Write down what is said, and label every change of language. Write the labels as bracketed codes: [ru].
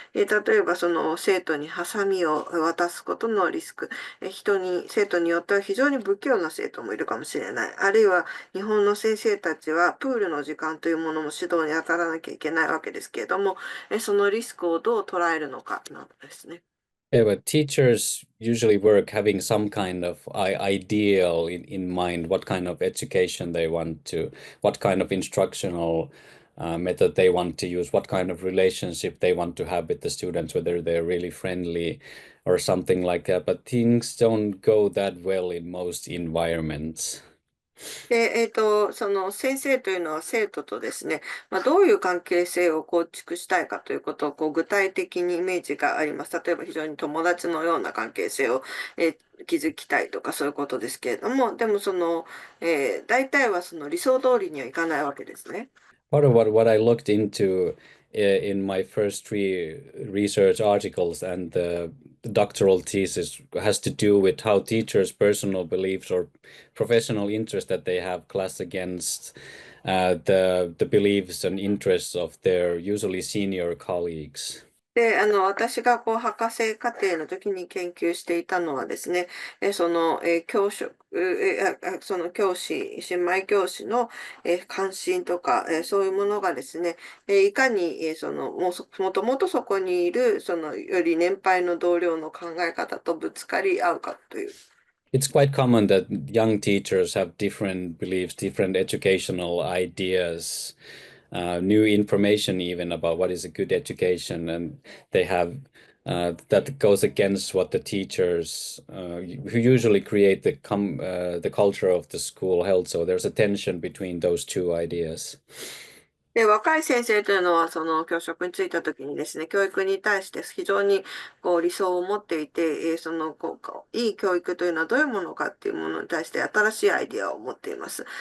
[ja] 例えば生徒にハサミを渡すことのリスク、生徒によっては非常に不器用な生徒もいるかもしれない。あるいは日本の先生たちはプールの時間というものも指導に当たらなきゃいけないわけですけれども、そのリスクをどう捉えるのかなどですね。 [en] Yeah, but teachers usually work having some kind of ideal in mind, what kind of education they want to, what kind of instructional method they want to use, what kind of relationship they want to have with the students, whether they're really friendly or something like that. But things don't go that well in most environments. [ja] その先生というのは生徒とですね、どういう関係性を構築したいかということを具体的にイメージがあります。例えば非常に友達のような関係性を、築きたいとかそういうことですけれども、でも大体は理想通りにはいかないわけですね。 [en] Part of what I looked into in my first three research articles and the doctoral thesis has to do with how teachers' personal beliefs or professional interest that they have clash against the beliefs and interests of their usually senior colleagues. [ja] で、私が博士課程の時に研究していたのはですね、教職、その教師、新米教師の、関心とか、そういうものがですね、いかに、もともとそこにいる、より年配の同僚の考え方とぶつかり合うかという。 [en] It's quite common that young teachers have different beliefs, different educational ideas, new information even about what is a good education, and they have that goes against what the teachers who usually create the culture of the school held. So there's a tension between those two ideas. [ja] で、若い先生というのは、教職に就いたときにですね、教育に対して非常に理想を持っていて、いい教育というのはどういうものかっていうものに対して新しいアイディアを持っています。